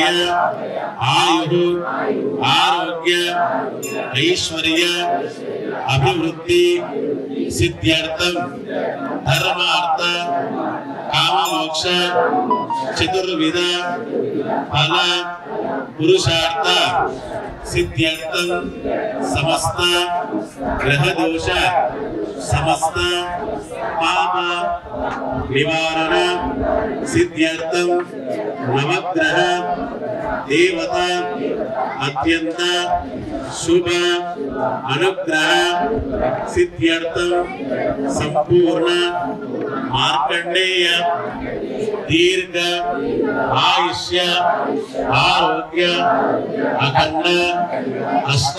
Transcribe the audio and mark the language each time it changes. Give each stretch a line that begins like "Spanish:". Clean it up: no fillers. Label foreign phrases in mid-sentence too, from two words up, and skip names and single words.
Sanskrit: ఆయు ఆరోగ్య ఐశ్వర్య అభివృద్ధి సిద్ధ్యర్థం ధర్మార్థ కామమోక్ష చతుర్విధ ఫల పురుషార్థ సిద్ధ్యర్థం సమస్త గ్రహదోష సమస్త పాప నివారణ సిద్ధ్యర్థం నవగ్రహ देवता अत्यंत शुभ अनुग्रह सिद्ध्यर्थम संपूर्ण मार्कंडेय दीर्घ आयुष्य आरोग्य अखंड अष्ट